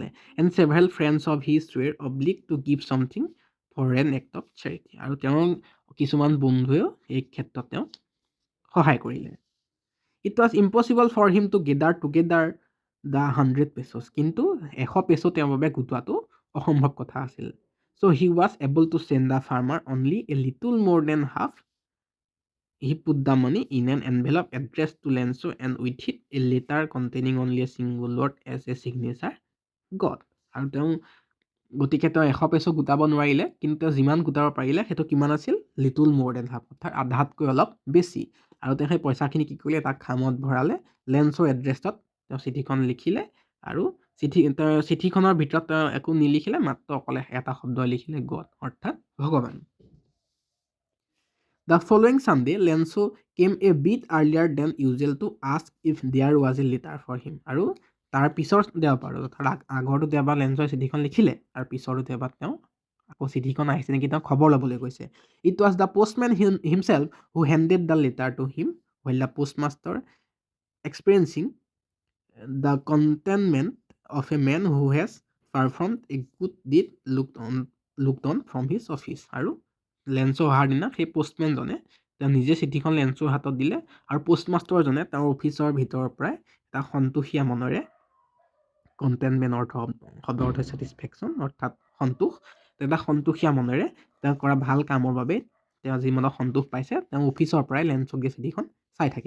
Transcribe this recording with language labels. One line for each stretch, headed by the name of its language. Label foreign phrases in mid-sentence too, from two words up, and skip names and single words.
English: And several friends of his were obliged to give something for an act of charity, আৰু তেওঁৰ কিছুমান বন্ধুৱেও এই ক্ষেত্ৰত তেওঁক সহায় কৰিলে। It was impossible for him to gather together the 100 pesos, কিন্তু 100 পেছো তেওঁৰ বাবে গোটোৱাটো অসম্ভৱ কথা আছিল। So he was able to send the farmer only a little more than half. He put the money in an envelope address to Lencho and with it a letter containing only a single word as a signature God.
Assamese: আৰু গতিকে তেওঁ 100 পেছো গোটাব নোৱাৰিলে, কিন্তু তেওঁ যিমান গোটাব পাৰিলে সেইটো কিমান আছিল?
English: little more than half,
Assamese: অৰ্থাৎ আধাতকৈ অলপ বেছি। আৰু তেওঁ সেই পইচাখিনি কি কৰিলে? এটা খামত ভৰালে, লেঞ্চৰ এড্ৰেছত তেওঁ চিঠিখন লিখিলে, আৰু চিঠিখনৰ ভিতৰত তেওঁ একো নিলিখিলে, মাত্ৰ অকলে এটা শব্দ লিখিলে, গড, অৰ্থাৎ ভগৱান।
English: The following Sunday Lencho came a bit earlier than usual to ask if there was a letter for him.
Assamese: আৰু তাৰ পিছৰ দেওবাৰ, অৰ্থাৎ আগৰটো দেওবাৰ লেঞ্চৰ চিঠিখন লিখিলে, আৰু পিছৰটো দেওবাৰ তেওঁ আকৌ চিঠিখন আহিছে নেকি তেওঁ খবৰ ল'বলৈ গৈছে।
English: It was the postman himself who handed the letter to him while the postmaster experiencing the contentment of a man who has performed a good deed looked on from his office.
Assamese: আৰু লেঞ্চো অহাৰ দিনা সেই পোষ্টমেনজনে তেওঁ নিজে চিঠিখন লেঞ্চৰ হাতত দিলে, আৰু পোষ্টমাষ্টাৰজনে তেওঁৰ অফিচৰ ভিতৰৰ পৰাই এটা সন্তোষীয়া মনেৰে, কণ্টেনমেণ্ট শব্দৰ অৰ্থ ছেটিছফেকশ্যন, অৰ্থাৎ সন্তোষ, এটা সন্তোষীয়া মনেৰে তেওঁ কৰা ভাল কামৰ বাবে তেওঁ যি মনত সন্তোষ পাইছে, তেওঁ অফিচৰ পৰাই লেঞ্চক গৈ চিঠিখন চাই থাকিল।